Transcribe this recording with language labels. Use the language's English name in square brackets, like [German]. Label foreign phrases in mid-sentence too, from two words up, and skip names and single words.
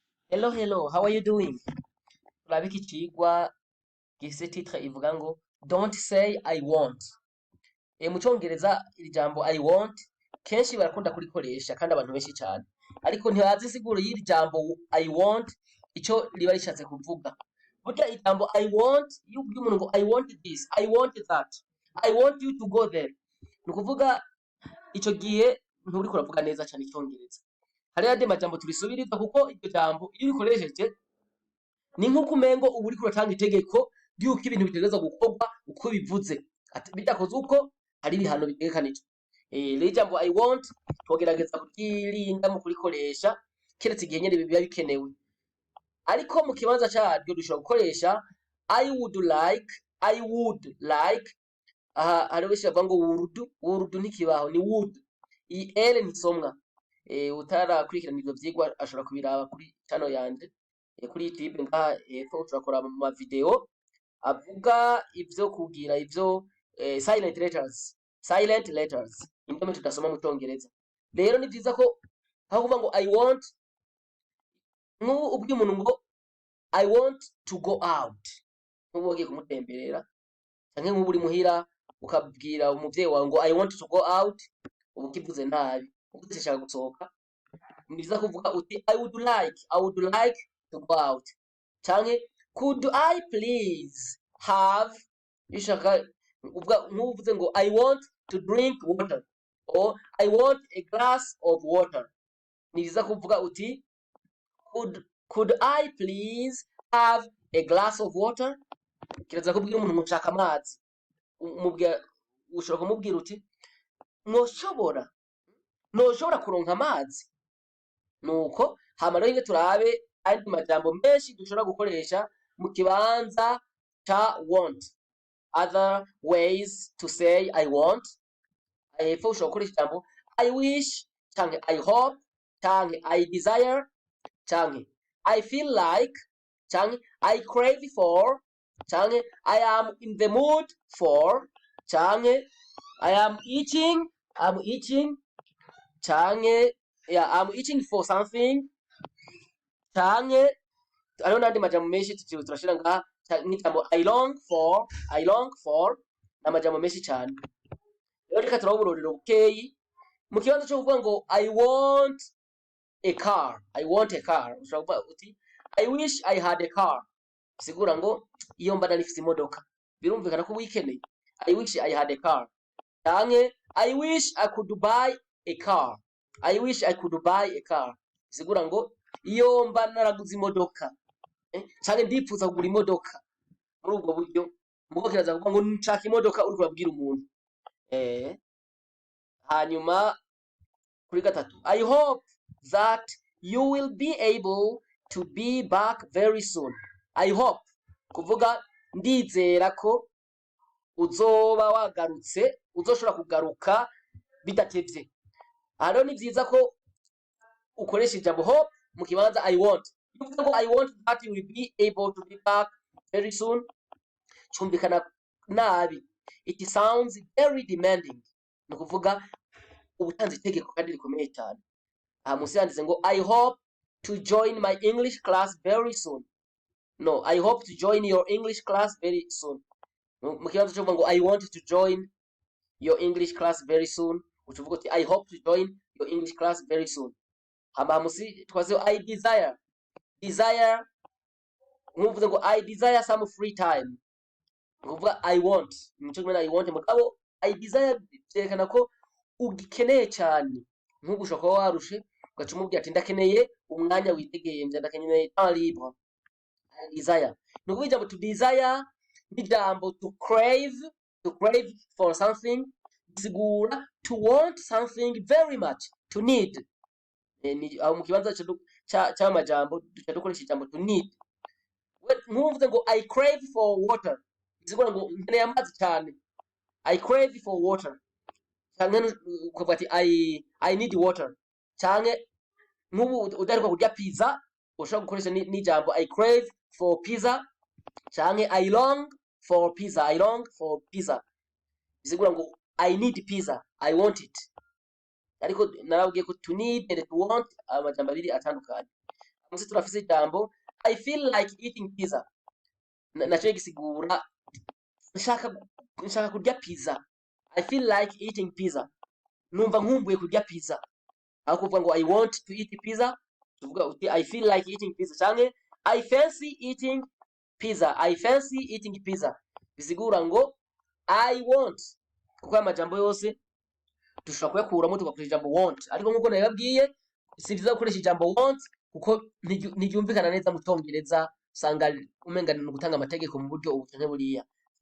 [English] Hello, how are you doing? [Rundi] Turabika icigwa gifise titre ivuga ngo [English] don't say I want. [Rundi] Mu Congereza iri jambo [English] I want [Rundi] kenshi barakunda kurikoresha kandi abantu benshi cyane. Ariko ntibazi insiguro y'iri jambo [English] I want [Rundi] ico riba rishatse kuvuga. Burya ijambo [English] I want iyo ubwiye umuntu ngo I want this, I want that, I want you to go there. [Rundi] Ni ukuvuga ico gihe nturiko uravuga neza cyane icongereza. Hari yandi majambo turisubiriza kuko iryo jambo iyo urikoresheje ni nk'uko umengo uba uriko uratanga itegeko ry'uko ibintu bitegerezwa gukorwa uko bivuze. Bidakozwe uko hari ibihano bitegekanijwe. Rero ijambo [English] I want [Rundi] twogerageza kuryirinda mu kurikoresha keretse igihe nyene biba bikenewe. Ariko mu kibanza caryo dushobora gukoresha [English] I would like. [Rundi] Aha hari wese bavuga ngo would ntikibaho ni would. Iyi L ntisomwa. Utarakurikirana ivyo vyigwa ashobora kubiraba kuri channel yanje kuri YouTube ngaha hepfo turakora mu video avuga ivyo kugira ivyo [English] silent letters [Rundi] indome tudasoma mu Congereza. Rero ni vyiza ko aho kuvuga ngo [English] I want [Rundi] ubwi umuntu ngo [English] I want to go out [Rundi] nk'ubu ugiye kumutemberera canke nk'ubu uri muhira ukabwira umuvyeyi wawe ngo [English] I want to go out [Rundi] ubu kivuze nabi ushaka gusohoka ni vyiza kuvuga uti [English] I would like to go out canke could I please have [Rundi] ishaka nk'uvuze ngo [English] I want to drink water or I want a glass of water [Rundi] ni vyiza kuvuga uti [English] could I please have a glass of water. [Rundi] Kiraza kubwira umuntu ngo nshaka amazi ushobora kumubwira uti noshobora kuronka amazi. Nuko hama rero inge turabe andi majambo menshi dushobora gukoresha mu kibanza ca want. [English] Other ways to say I want. [Rundi] Hepfo ushobora gukoresha ijambo [English] I wish canke I hope canke I desire canke I feel like canke I crave for canke I am in the mood for canke I am itching canke I'm itching for something canke [Rundi] ariho n'andi majambo menshi turashira ngaha n'ijambo [English] I long for [Rundi] n'amajambo menshi cyane. Rero reka turaho uburorero bukeyi mu kibanza cyo kuvuga ngo [English] I want a car [Rundi] ushobora kuvuga uti [English] I wish I had a car [Rundi] bisigura ngo iyo mba narifise imodoka birumvikana ko wikeneye [English] I wish I had a car canke I wish I could buy a car [Rundi] bisigura ngo iyo mba naraguze imodoka canke ndipfuza kugura imodoka muri ubwo buryo mugo kiraza kuvuga ngo nshaka imodoka uri kubabwira umuntu. Hanyuma kuri gatatu [English] I hope that you will be able to be back very soon. I hope [Rundi] kuvuga ndizera ko uzoba wagarutse uzoshobora kugaruka bidatevye. Hano ni vyiza ko ukoresha ijambo hope mu kibanza I want. Uvuga ngo [English] I want that you will be able to be back very soon [Rundi] cyumvikana nabi. [English] It sounds very demanding. [Rundi] Ni kuvuga ubutanze itegeko kandi rikomeye cyane. Musi yanditse ngo [English] I hope to join my English class very soon. No, I hope to join your English class very soon. [Rundi] Mu kibanza cyo kuvuga ngo [English] I want to join your English class very soon [Rundi] uvuga uti [English] I hope to join your English class very soon. [Rundi] Hama musi twaze [English] I desire [Rundi] nkuvuze ngo [English] I desire some free time [Rundi] uvuga [English] I want [Rundi] nico kimwe [English] I want [Rundi] mugabo [English] I desire [Rundi] byerekana ko ugikeneye cyane nkuko ushaka warushe ugaca umubwira ati ndakeneye umwanya witegeye nje ndakeneye [French] temps libre. [English] I desire [Rundi] nuko ijambo [English] to desire n'ijambo to crave for something bisigura to want something very much, to need. [Rundi] Aho mu kibanza cy'amajambo duca dukoresha ijambo [English] to need. [Rundi] Nkuvuze ngo [English] I crave for water [Rundi] bisigura ngo nkeneye amazi cyane [English] I crave for water [Rundi] canke ukavuga ati [English] I need water [Rundi] canke nk'ubu udaheruka kurya pizza ushobora gukoresha n'ijambo [English] I crave for pizza canke I long for pizza [Rundi] bisigura ngo [English] I need pizza, I want it. [Rundi] Ariko narabwiye ko [English] to need and to want [Rundi] amajambo abiri atandukanye. munsi turafise ijambo [English] I feel like eating pizza. [Rundi] Naco gisigura nshaka kurya pizza. [English] I feel like eating pizza. [Rundi] Numva nkumbuye kurya pizza. Aho kuvuga ngo [English] I want to eat pizza, [Rundi] tuvuga uti [English] I feel like eating pizza canke I fancy eating pizza. I fancy eating pizza. [Rundi] Bisigura ngo [English] I want. [Rundi] Kuko amajambo yose dushobora kuyakuramo tugakoresha ijambo want. Ariko nkuko nabibabwiye si byiza gukoresha ijambo want kuko ntiryumvikana neza mu Congereza, usanga umenga ni gutanga amategeko mu buryo ubu canke buriya.